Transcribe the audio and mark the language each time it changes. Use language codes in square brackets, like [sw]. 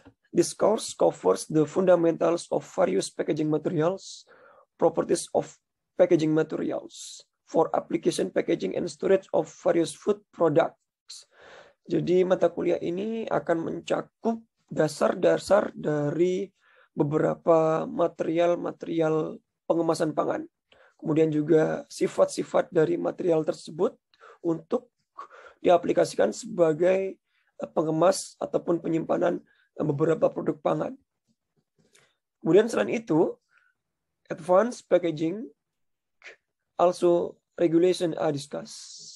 [en] This course covers the fundamentals of various packaging materials, properties of packaging materials for application packaging and storage of various food products. [id] Jadi mata kuliah ini akan mencakup dasar-dasar dari beberapa material-material pengemasan pangan. Kemudian juga sifat-sifat dari material tersebut untuk diaplikasikan sebagai pengemas ataupun penyimpanan beberapa produk pangan. Kemudian selain itu, [en] advanced packaging also regulation are discussed.